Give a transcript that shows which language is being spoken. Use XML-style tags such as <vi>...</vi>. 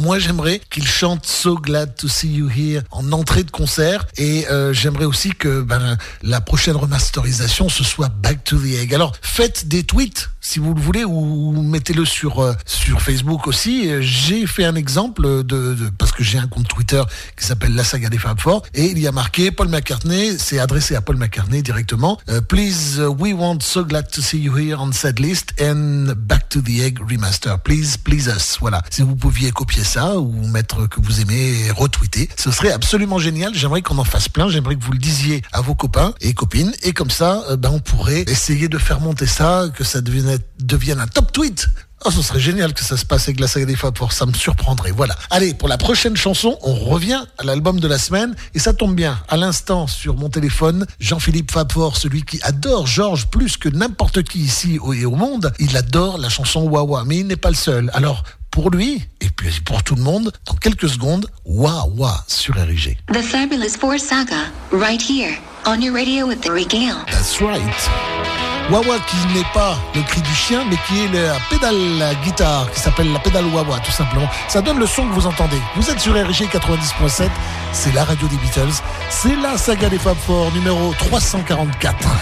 <fr>Moi, j'aimerais qu'il chante So Glad to See You Here en entrée de concert, et j'aimerais aussi que la prochaine remasterisation ce soit Back to the Egg. Alors, faites des tweets si vous le voulez, ou mettez-le sur Facebook aussi. J'ai fait un exemple de parce que j'ai un compte Twitter qui s'appelle La Saga des Fab Four, et il y a marqué Paul McCartney, c'est adressé à Paul McCartney directement.</fr> <en>Please, we want So Glad to See You Here on Set List and Back to the Egg Remaster. Please us.</en> <fr>Voilà. Si vous pouviez copier ça ou mettre que vous aimez et retweeter, ce serait absolument génial. J'aimerais qu'on en fasse plein. J'aimerais que vous le disiez à vos copains et copines. Et comme ça, on pourrait essayer de faire monter ça, que ça devienne un top tweet. Oh, ce serait génial que ça se passe avec la Saga des Fab Four. Ça me surprendrait. Voilà. Allez, pour la prochaine chanson, on revient à l'album de la semaine. Et ça tombe bien. À l'instant, sur mon téléphone, Jean-Philippe Fab Four, celui qui adore Georges plus que n'importe qui ici et au monde, il adore la chanson Wawa. Mais il n'est pas le seul. Alors, pour lui, et puis pour tout le monde, dans quelques secondes, Wawa sur RIG.</fr> <en>The Fabulous Four Saga, right here, on your radio with the Regale. That's right.</en> <fr>Wawa qui n'est pas le cri du chien, mais qui est la pédale la guitare, qui s'appelle la pédale Wawa, tout simplement. Ça donne le son que vous entendez. Vous êtes sur RG 90.7, c'est la radio des Beatles, c'est la saga des Fab Four, numéro 344.</fr>